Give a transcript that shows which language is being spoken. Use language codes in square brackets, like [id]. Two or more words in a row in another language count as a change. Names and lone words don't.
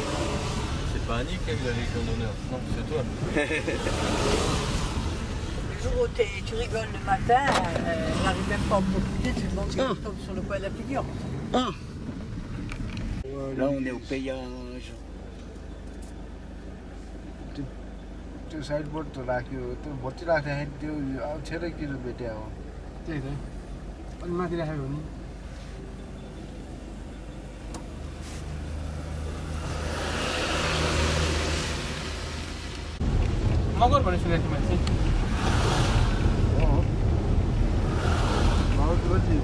[fr] C'est pas Annick qui a eu la Légion d'honneur, non, c'est toi. Le jour où tu rigoles le matin, elle n'arrive même pas à en profiter, tout le monde qui tombe sur le coin de la figure. Ah. Là, on est au péage. [ne] त्यो साइडबोर्ड त राख्यो त्यो भर्ती राख्दाखेरि त्यो अप्ठ्यारै किन भेट्या हो त्यही त अनि माथि राख्यो भने मगर भने सुनेको थिएँ मैले चाहिँ